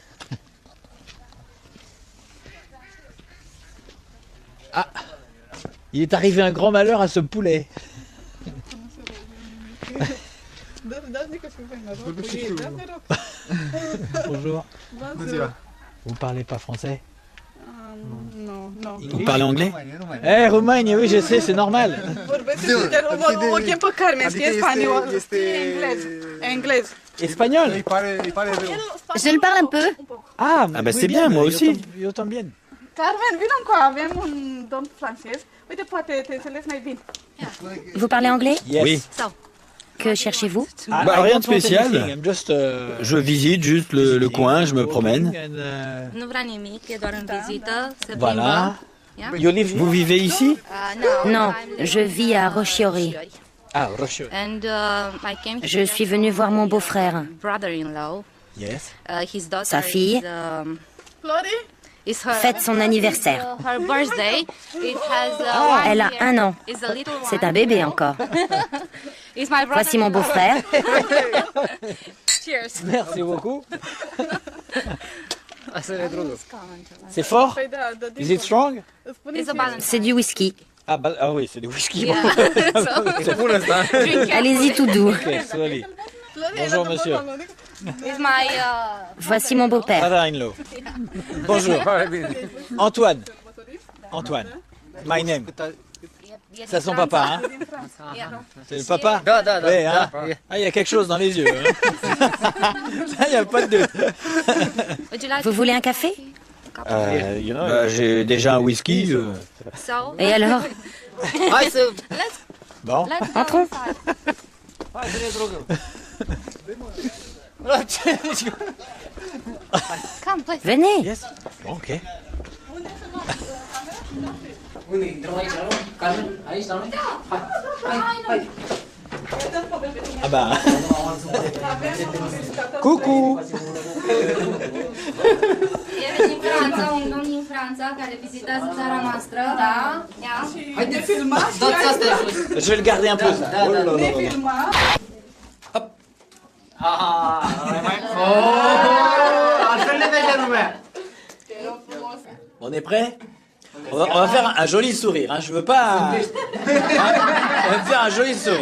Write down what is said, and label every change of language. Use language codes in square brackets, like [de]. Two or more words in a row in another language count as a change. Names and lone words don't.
[fr] Ah, il est arrivé un grand malheur à ce poulet. Bonjour. Vous parlez pas français? Non. Vous parlez anglais? Eh, Roumanie, oui, je sais, c'est normal. [ro] O chem pe Carmen, știe spaniol, englez. [fr] Espagnol? Je le parle un peu. Ah, bah c'est bien, moi aussi. [es] Yo también. [ro] Carmen, vino încoa, avem un domn francez. Uite, poate te înțeles mai bine. [fr] Vous parlez anglais? Oui. Que cherchez-vous? Bah, rien de spécial. Je visite juste le coin, je me promène. [ro] Nu vrea nimic, e doar în vizită, se [fr] Voilà. [ro] plimbă. [fr] Vous vivez ici? Non, je vis à Rochiori. Ah, Rocheux. [en] And I came [fr] Je suis venue voir mon beau-frère. [en] brother-in-law. Yes. His daughter [fr] Sa fille. [en] is, Flori? [fr] fête son anniversaire. Elle a 1 an. C'est un bébé encore. Voici mon beau-frère. Merci beaucoup. C'est fort? [en] Is it strong? [fr] C'est du whisky. Ah oui, c'est du whisky. [en] Yeah. [fr] C'est pour l'instant. Allez-y tout doux. [en] Ok, slowly. [fr] Bonjour monsieur. Voici mon beau-père. [en] Father-in-law. [fr] Bonjour. Antoine. Antoine. [en] My name. [fr] C'est son papa, hein? C'est le papa? Oui, hein? Ah, il y a quelque chose dans les yeux. Hein? Ça, il n'y a pas de doute. Vous voulez un café? J'ai déjà un whisky. Et alors? Bon. Entrons. Venez. Yes. Bon, ok. Ah bah. Coucou. [ro] E din Franța, un domn din Franța care vizitează țara noastră, da? Ia. Haideți, filmați! Dați asta jos. [fr] Je vais le garder un peu. Ça. [ro] Da, da, da. Ne filmați! Altfel ne vede lumea. [fr] On est prêt? On va faire un joli sourire. Hein. Je veux pas. On va faire un joli sourire.